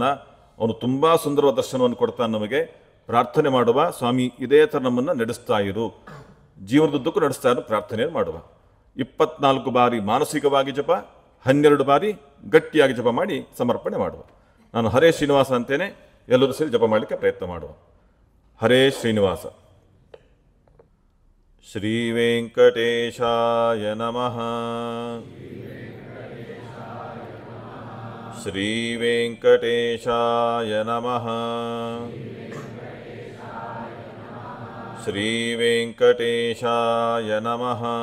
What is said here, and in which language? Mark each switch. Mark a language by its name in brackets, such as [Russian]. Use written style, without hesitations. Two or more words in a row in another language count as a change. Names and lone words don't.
[Kannada] ಅವನು ತುಂಬ ಸುಂದರವಾದ ದರ್ಶನವನ್ನು ಕೊಡ್ತಾನೆ ನಮಗೆ. ಪ್ರಾರ್ಥನೆ ಮಾಡುವ, ಸ್ವಾಮಿ ಇದೇ ಥರ ನಮ್ಮನ್ನು ನಡೆಸ್ತಾ ಇರು, ಜೀವನದುದ್ದಕ್ಕೂ ನಡೆಸ್ತಾ ಇರು ಪ್ರಾರ್ಥನೆ ಮಾಡುವ. 24 ಬಾರಿ ಮಾನಸಿಕವಾಗಿ ಜಪ, 12 ಬಾರಿ ಗಟ್ಟಿಯಾಗಿ ಜಪ ಮಾಡಿ ಸಮರ್ಪಣೆ ಮಾಡುವ. ನಾನು [Sanskrit] ಹರೇ ಶ್ರೀನಿವಾಸ [Kannada] ಅಂತೇನೆ, ಎಲ್ಲರೂ ಸೇರಿ ಜಪ ಮಾಡಲಿಕ್ಕೆ ಪ್ರಯತ್ನ ಮಾಡುವ. [Sanskrit] ಹರೇ ಶ್ರೀನಿವಾಸ. ಶ್ರೀ ವೆಂಕಟೇಶಾಯ ನಮಃ. ಶ್ರೀ ವೆಂಕಟೇಶಾಯ ನಮಃ. ಶ್ರೀ ವೆಂಕಟೇಶಾಯ ನಮಃ.